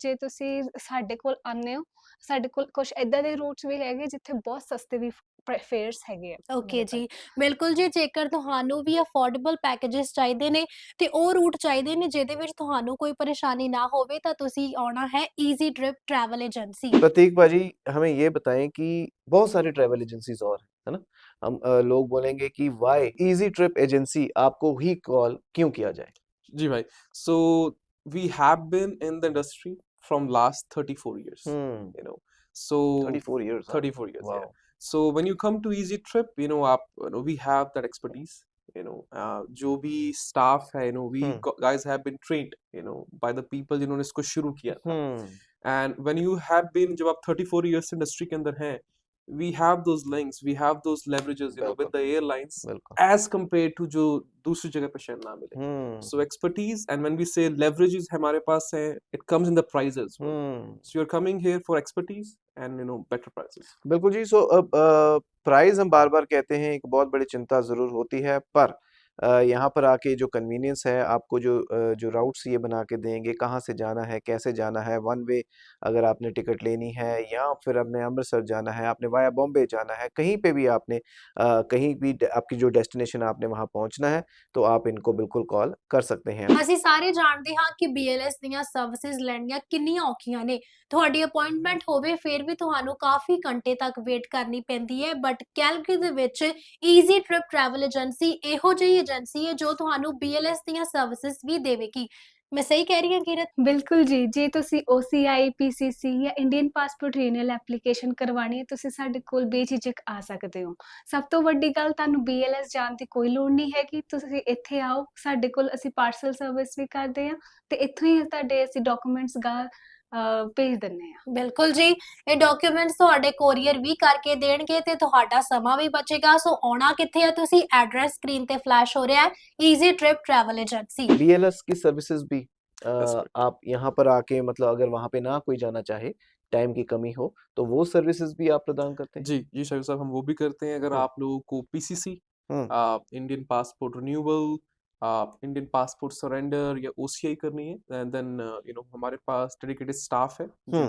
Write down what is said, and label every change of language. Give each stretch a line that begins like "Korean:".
Punjabi: ਜੇ ਤੁਸੀਂ ਸਾਡੇ ਕੋਲ ਆਉਂਦੇ ਹੋ, ਸਾਡੇ ਕੋਲ ਕੁਛ ਇੱਦਾਂ ਦੇ ਰੂਟਸ ਵੀ ਹੈਗੇ ਜਿੱਥੇ ਬਹੁਤ ਸਸਤੇ ਵੀ ਫੇਅਰਸ ਹੈਗੇ ਆ ਓਕੇ ਜੀ, ਬਿਲਕੁਲ ਜੀ। ਜੇਕਰ ਤੁਹਾਨੂੰ ਵੀ ਅਫੋਰਡੇਬਲ ਪੈਕੇजेस ਚਾਹੀਦੇ ਨੇ ਤੇ ਉਹ ਰੂਟ ਚਾਹੀਦੇ ਨੇ ਜਿਹਦੇ ਵਿੱਚ ਤੁਹਾਨੂੰ ਕੋਈ ਪਰੇਸ਼ਾਨੀ ਨਾ ਹੋਵੇ, ਤਾਂ ਤੁਸੀਂ ਆਉਣਾ ਹੈ ਈਜ਼ੀ ट्रिप ट्रैवल एजेंसी।
Hindi: प्रतीक भाजी, हमें ये बताएं कि बहुत सारी ट्रैवल एजेंसीज और है ना, हम लोग बोलेंगे कि वाई इजी ट्रिप एजेंसी आपको ही कॉल क्यों किया जाए? जी भाई,
English: so we have been in the industry from last 34 years, so 34 years, huh? 34 years, Wow. yeah. So when you come to Easy Trip, आप we have that expertise,
Hindi: जो भी staff है,
English: we guys have been trained, by the people
Hindi: जिन्होंने इसको शुरू किया था।
English: And when you have been,
Hindi: जब आप 34 years इंडस्ट्री के अंदर हैं,
English: we have those links, we have those leverages, with the airlines, as compared to
Hindi: जो दूसरी जगह पे शायद ना मिले।
English: So expertise, and when we say leverages
Hindi: हमारे पास है,
English: it comes in the prices. So you're coming here for expertise and better prices.
Hindi: बिल्कुल जी। सो प्राइस हम बार बार कहते हैं, एक बहुत बड़ी चिंता ज़रूर होती है, पर यहाँ पर आके जो कन्वीनियंस है, आपको जो राउट्स ये बना के देंगे, कहाँ से जाना है, कैसे जाना है, वन वे अगर आपने टिकट लेनी है, या फिर आपने अमृतसर जाना है, आपने वाया बॉम्बे जाना है, कहीं पे भी आपने कहीं भी आपकी जो डेस्टिनेशन आपने वहाँ पहुँचना है, तो आप इनको बिल्कुल कॉल कर सकते हैं।
Punjabi: ਅਸੀਂ ਸਾਰੇ ਜਾਣਦੇ ਹਾਂ ਕਿ BLS ਦੀਆਂ ਸਰਵਿਸਿਜ਼ ਲੈਣੀਆਂ ਕਿੰਨੀਆਂ ਔਖੀਆਂ ਨੇ। ਤੁਹਾਡੀ ਅਪਾਇੰਟਮੈਂਟ ਹੋਵੇ ਫਿਰ ਵੀ ਤੁਹਾਨੂੰ ਕਾਫੀ ਘੰਟੇ ਤੱਕ ਵੇਟ ਕਰਨੀ ਪੈਂਦੀ ਹੈ, ਬਟ ਕੈਲਗਰੀ ਦੇ ਵਿੱਚ ਈਜ਼ੀ ਟ੍ਰਿਪ ਟਰੈਵਲ ਏਜੰਸੀ ਇਹੋ ਜਿਹੀ ਏਜੰਸੀ ਹੈ ਜੋ ਤੁਹਾਨੂੰ BLS ਦੀਆਂ ਸਰਵਿਸਿਜ਼ ਵੀ ਦੇਵੇਗੀ। ਮੈਂ ਸਹੀ ਕਹਿ ਰਹੀ ਹਾਂ ਕੀਰਤ? ਬਿਲਕੁਲ ਜੀ। ਜੇ ਤੁਸੀਂ OCI, PCC ਜਾਂ ਇੰਡੀਅਨ ਪਾਸਪੋਰਟ ਰੀਨਿਊਅਲ ਐਪਲੀਕੇਸ਼ਨ ਕਰਵਾਉਣੀ ਹੈ, ਤੁਸੀਂ ਸਾਡੇ ਕੋਲ ਬੇਝਿਜਕ ਆ ਸਕਦੇ ਹੋ। ਸਭ ਤੋਂ ਵੱਡੀ ਗੱਲ, ਤੁਹਾਨੂੰ BLS ਜਾਣ ਦੀ ਕੋਈ ਲੋੜ ਨਹੀਂ ਹੈਗੀ। ਤੁਸੀਂ ਇੱਥੇ ਆਓ, ਸਾਡੇ ਕੋਲ ਅਸੀਂ ਪਾਰਸਲ ਸਰਵਿਸ ਵੀ ਕਰਦੇ ਹਾਂ, ਤੇ ਇੱਥੋਂ ਹੀ ਤੁਹਾਡੇ ਅਸੀਂ ਡਾਕੂਮੈਂਟਸ ਭੇਜ ਦਿੰਦੇ ਆ। ਬਿਲਕੁਲ ਜੀ, ਇਹ ਡਾਕੂਮੈਂਟਸ ਤੁਹਾਡੇ ਕੋਰੀਅਰ ਵੀ ਕਰਕੇ ਦੇਣਗੇ ਤੇ ਤੁਹਾਡਾ ਸਮਾਂ ਵੀ ਬਚੇਗਾ। ਸੋ ਆਉਣਾ ਕਿੱਥੇ ਹੈ ਤੁਸੀਂ, ਐਡਰੈਸ ਸਕਰੀਨ ਤੇ ਫਲੈਸ਼ ਹੋ ਰਿਹਾ ਹੈ, easy trip travel agency.
Hindi: BLS की सर्विसेज भी
English: That's correct.
Hindi: आप यहाँ पर आके मतलब अगर वहाँ पे ना कोई जाना चाहे, टाइम की कमी हो, तो वो सर्विसेज भी आप प्रदान करते हैं? जी शाहिद साहब, हम वो भी करते हैं। अगर हुँ, आप लोगों को PCC, हुँ, Indian passport renewal, Indian passport surrender या OCI करनी है, देन हमारे पास डेडिकेटेड स्टाफ है जो